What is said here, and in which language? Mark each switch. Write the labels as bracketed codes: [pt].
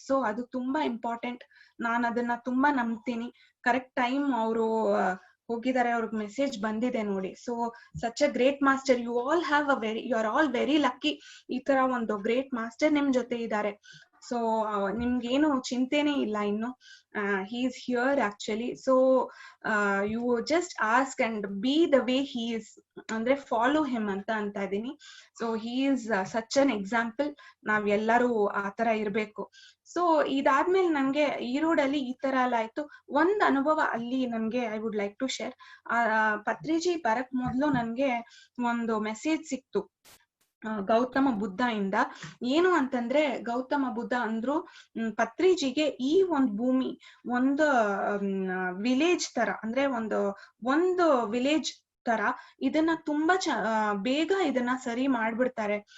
[kn] So ಅದು ತುಂಬಾ important. ನಾನು ಅದನ್ನ ತುಂಬಾ ನಂಬ್ತೀನಿ. ಕರೆಕ್ಟ್ ಟೈಮ್ ಅವರು ಹೋಗಿದ್ದಾರೆ, ಅವ್ರಿಗೆ ಮೆಸೇಜ್ ಬಂದಿದೆ ನೋಡಿ. [en] So such a great master. You are all very lucky. [kn] ಈ ತರ ಒಂದು ಗ್ರೇಟ್ ಮಾಸ್ಟರ್ ನಿಮ್ ಜೊತೆ ಇದ್ದಾರೆ. ಸೊ ನಿಮ್ಗೇನು ಚಿಂತೆನೇ ಇಲ್ಲ ಇನ್ನು. [en] he is here actually. So you just ask and be the way he is, ಅಂದ್ರೆ follow him [kn] ಅಂತ ಇದೀನಿ. [en] So he is such an example. [kn] ನಾವ್ ಎಲ್ಲರೂ ಆತರ ಇರ್ಬೇಕು. ಸೊ ಇದಾದ್ಮೇಲೆ ನನ್ಗೆ ಈರೋಡಲ್ಲಿ ಈ ತರ ಎಲ್ಲ ಆಯ್ತು. ಒಂದ್ ಅನುಭವ ಅಲ್ಲಿ ನನ್ಗೆ [en] I would like to share. [kn] Patriji ಬರಕ್ ಮೊದ್ಲು ನನ್ಗೆ ಒಂದು ಮೆಸೇಜ್ ಸಿಕ್ತು ಗೌತಮ ಬುದ್ಧ ಇಂದ. ಏನು ಅಂತಂದ್ರೆ ಗೌತಮ ಬುದ್ಧ ಅಂದ್ರು ಪತ್ರಿಜಿಗೆ ಈ ಒಂದು ಭೂಮಿ ಒಂದು ವಿಲೇಜ್ ತರ, ಅಂದ್ರೆ ಒಂದು ವಿಲೇಜ್ ತರ, ಇದನ್ನ ತುಂಬಾ ಬೇಗ ಇದನ್ನ ಸರಿ ಮಾಡ್ಬಿಡ್ತಾರೆ.